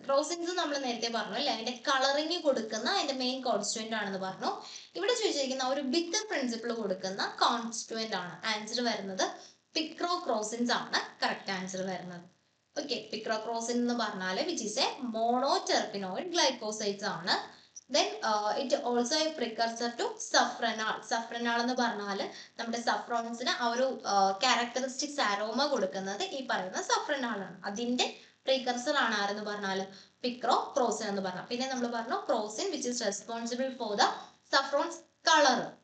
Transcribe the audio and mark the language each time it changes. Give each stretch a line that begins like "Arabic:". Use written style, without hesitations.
Malayalam: ക്രോസിൻസ് നമ്മൾ നേരത്തെ പറഞ്ഞു അല്ലെ, അതിന്റെ കളറിങ് കൊടുക്കുന്ന അതിന്റെ മെയിൻ കോൺസ്റ്റുവന്റ് ആണെന്ന് പറഞ്ഞു. ഇവിടെ ചോദിച്ചിരിക്കുന്ന ഒരു ബിറ്റർ പ്രിൻസിപ്പിൾ കൊടുക്കുന്ന കോൺസ്റ്റുവന്റ് ആണ്. ആൻസർ വരുന്നത് പിക്രോക്രോസിൻസ് ആണ് കറക്റ്റ് ആൻസർ വരുന്നത്. ഓക്കെ. പിക്രോക്രോസിൻ എന്ന് പറഞ്ഞാൽ
English: which is a monoterpenoid glycosides
Malayalam: ആണ്.
English: Then it also a precursor to
Malayalam: സഫ്രനാൾ. സഫ്രനാൾ എന്ന് പറഞ്ഞാൽ നമ്മുടെ സഫ്രോൺസിന് ആ ഒരു ക്യാരക്ടറിസ്റ്റിക്സ് അരോമ കൊടുക്കുന്നത് ഈ പറയുന്ന സഫ്രനാൾ ആണ്. അതിന്റെ പ്രീകർസർ ആണ് ആരെന്ന് പറഞ്ഞാൽ പിക്രോക്രോസിൻ എന്ന് പറഞ്ഞാൽ. പിന്നെ നമ്മൾ പറഞ്ഞു
English: Crocin which is responsible for the saffron's colour.